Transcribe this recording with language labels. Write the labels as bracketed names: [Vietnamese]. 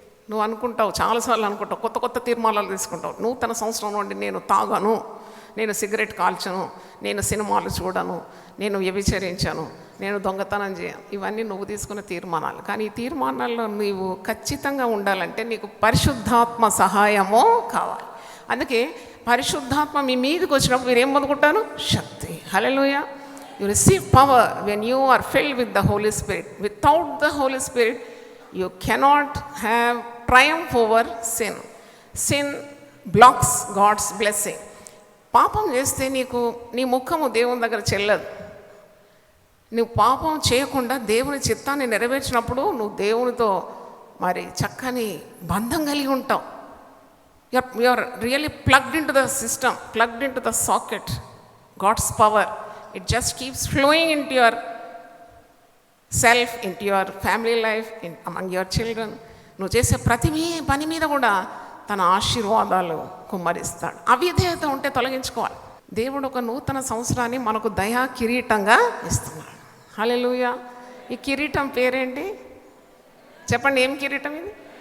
[Telugu] నువ్వు అనుకుంటావు, చాలాసార్లు అనుకుంటావు, కొత్త కొత్త తీర్మానాలు తీసుకుంటావు. నూతన సంవత్సరం నుండి నేను తాగను, నేను సిగరెట్ కాల్చను, నేను సినిమాలు చూడను, నేను వ్యభిచరించను, నేను దొంగతనం చేయను. ఇవన్నీ నువ్వు తీసుకున్న తీర్మానాలు. కానీ ఈ తీర్మానాల్లో నీవు ఖచ్చితంగా ఉండాలంటే నీకు పరిశుద్ధాత్మ సహాయము కావాలి. అందుకే పరిశుద్ధాత్మ మీ మీదకి వచ్చినప్పుడు మీరు ఏం పొందుకుంటారు? శక్తి. హల్లెలూయా. [English] You receive power when you are filled with the Holy Spirit. Without the Holy Spirit, you cannot have triumph over sin. Sin blocks God's blessing. [Telugu] పాపం చేస్తే నీ ముఖము దేవుని దగ్గర చెల్లదు. నువ్వు పాపం చేయకుండా దేవుని చిత్తాన్ని నెరవేర్చినప్పుడు నువ్వు దేవునితో మరి చక్కని బంధం కలిగి ఉంటావు. [English] You are really plugged into the system, plugged into the socket. God's power, it just keeps flowing into your self, into your family life, among your children. [Telugu] నువ్వు చేసే ప్రతి పని మీద కూడా తన ఆశీర్వాదాలు కుమ్మరిస్తాడు. అవిధేయత ఉంటే తొలగించుకోవాలి. దేవుడు ఒక నూతన సంవత్సరాన్ని మనకు దయా కిరీటంగా ఇస్తున్నాడు. హల్లెలూయా. ఈ కిరీటం పేరేంటి చెప్పండి? ఏం కిరీటం ఇది?